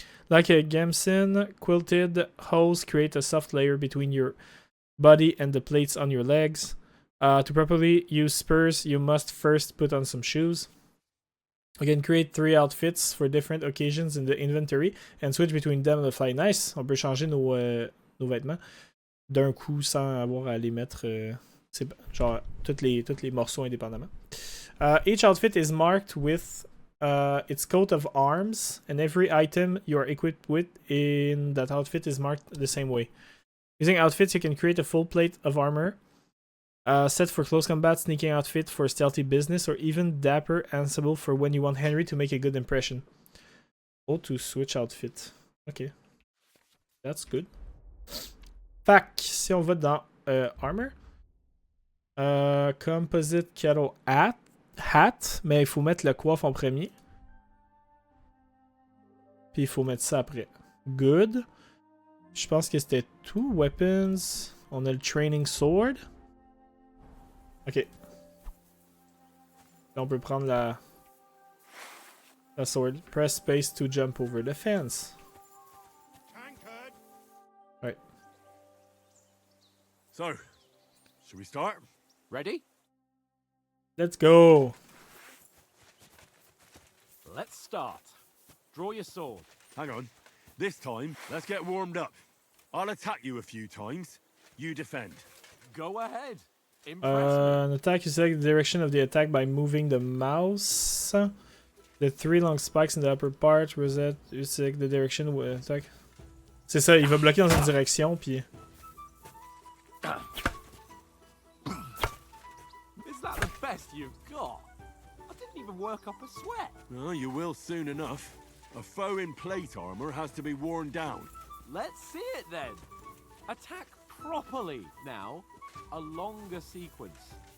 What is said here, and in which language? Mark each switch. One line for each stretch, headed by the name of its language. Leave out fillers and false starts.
English: Like a gamson, quilted hose create a soft layer between your body and the plates on your legs. To properly use spurs, you must first put on some shoes. You can create 3 outfits for different occasions in the inventory and switch between them on the fly. Nice!
French: On peut changer nos vêtements d'un coup sans avoir à les mettre genre tous les morceaux indépendamment.
English: Each outfit is marked with its coat of arms, and every item you are equipped with in that outfit is marked the same way. Using outfits, you can create a full plate of armor, set for close combat, sneaking outfit for stealthy business, or even dapper ensemble for when you want Henry to make a good impression. Oh, to switch outfit. Ok. That's good.
French: Fac, si on va dans armor. Composite Cattle hat, mais il faut mettre le coiffe en premier. Puis il faut mettre ça après. Good. Je pense que c'était tout. Weapons. On a le Training Sword. Ok. Là, on peut prendre la sword.
English: Press space to jump over the fence. Right. So, should we start? Ready? Let's go. Let's start. Draw your sword. Hang on. This time, let's get warmed up. I'll attack you a few times. You defend. Go ahead. Impress An attack, you select the direction of the attack by moving the mouse. The 3 long spikes in the upper part. Reset, you select the direction of the attack.
French: C'est ça, il va bloquer dans une direction, puis...
English: Is that the best you've got? I didn't even work up a sweat. Oh, you will soon enough. A foe in plate armor has to be worn down. Let's see it then. Attack properly now. A longer sequence.